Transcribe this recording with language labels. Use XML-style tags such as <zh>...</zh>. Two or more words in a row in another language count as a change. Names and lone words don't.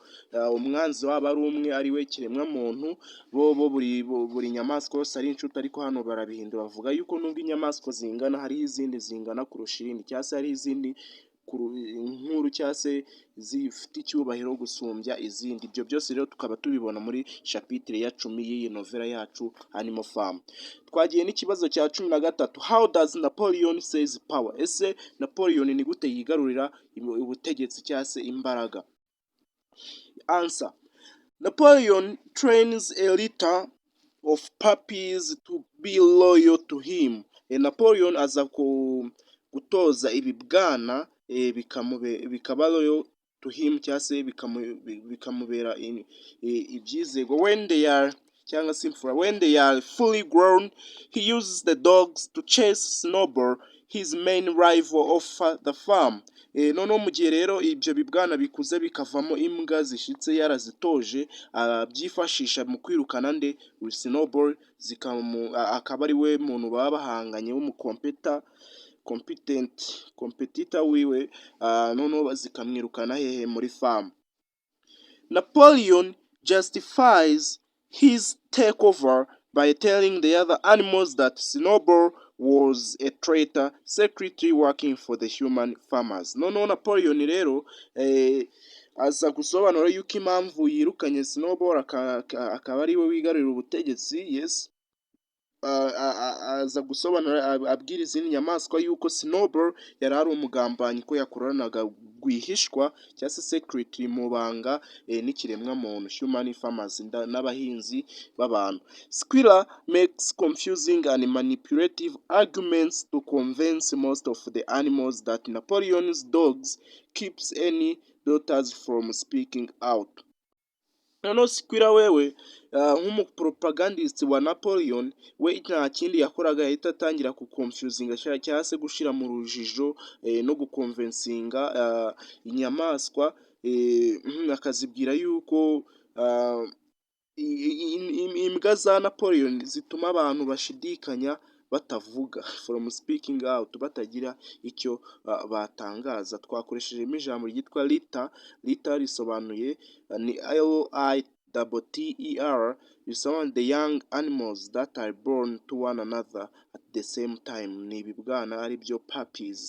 <rw>Umwanzi waba ari umwe, ari we kiremwa muntu. Buri nyamaswa yose ari inshuti, ariko hano barabihindura bavuga yuko nubwo inyamaswa zingana, hari izindi zingana kurusha irindi, cyangwa se hari izindi nkuru cyangwa se zifite icyubahiro gusumbya izindi. Ibyo byose rero tukaba tubibona muri chapitre ya 10 y'iyi novela yacu Animal Farm. Twagiye n'ikibazo cya 13.</rw> <en>How does Napoleon seize power?</en> <rw>Ese Napoleon ni gute yigarurira ubutegetsi cyangwa se imbaraga?</rw> <en>Answer. Napoleon trains a litter of puppies to be loyal to him.</en> <rw>Napoleon aza gutoza ibibwana bikaba</rw> <en>loyal to him,</en> <rw>cyangwa se bikamubera ibyizego.</rw> <en>When they are fully grown, he uses the dogs to chase Snowball, his main rival of the farm.</en> <rw>Noneho mu gihe rero ibyo bibwana bikuze bikavamo imbwa zishitse yarazitoje, byifashisha mu kwirukana Snowball, akaba ari we muntu baba bahanganye competitor wiwe, noneho zikamwirukana hehe muri farm.</rw> <en>Napoleon justifies his takeover by telling the other animals that Snowball was a traitor secretly working for the human farmers.</en> <rw>Noneho Napoleon rero aza gusobanura yuko impamvu yirukanye Snowball akaba ari we wigarurira ubutegetsi. Yes, aza gusobanura abwira izindi nyamaswa yuko Snowball yari ari umugambanyi, ko yakoranaga rwihishwa cyangwa se secretly mu banga n'ikiremwa muntu</rw> <en>human farmers</en> <rw>n'abahinzi b'abantu.</rw> <en>Squirrel makes confusing and manipulative arguments to convince most of the animals that Napoleon's dogs keeps any daughters from speaking out.</en> <rw>Noneho Squirrel wewe nk'umupropagandist wa Napoleon, we nta kindi yakoraga, yahita atangira kuconfusinga cyangwa se gushira mu rujijo no guconvincinga inyamaswa, akazibwira yuko imbwa za Napoleon zituma abantu bashidikanya batavuga,</rw> <en>from speaking out,</en> <rw>batagira icyo batangaza. Twakoreshejemo ijambo ryitwa litter risobanuye ni double T-E-R, bisobanura</rw> <en>the young animals that are born to one another at the same time.</en> <rw>Ni ibibwana ari byo puppies.</rw>